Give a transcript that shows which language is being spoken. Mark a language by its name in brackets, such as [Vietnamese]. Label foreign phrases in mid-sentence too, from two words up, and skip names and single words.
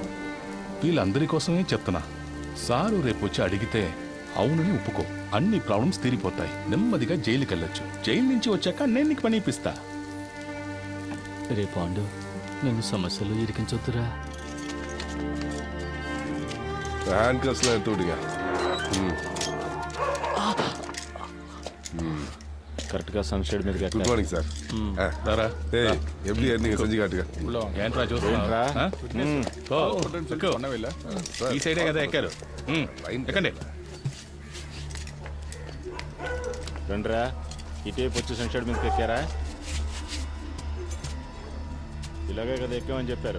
[Telugu] వీళ్ళందరి కోసమే చెప్తున్నా. సారు రేపు వచ్చి అడిగితే అవునని ఒప్పుకో. అన్ని ప్రాబ్లమ్స్ తీరిపోతాయి. నెమ్మదిగా జైలుకి వెళ్ళొచ్చు. జైలు నుంచి వచ్చాక నేను నీకు పని ఇప్పిస్తా. రే పాండు, నన్ను సమస్యలు ఇరికించొద్దురా. హ్యాండ్ కస్లో ఎంత విడిగా [Tamil] கரெக்டாக சன்ஷேட் மீது [English] Good morning sir. [Tamil] எப்படி நீங்க செஞ்சு காட்டுங்க. [Telugu] ఏంట్రా చూస్తున్నారా? ఈ సైడే కదా ఎక్కారు. ఎక్కండి. రండిరా, ఇటువైపు వచ్చి సన్షేడ్ మీదకి ఎక్కారా? ఇలాగే కదా ఎక్కామని చెప్పారు.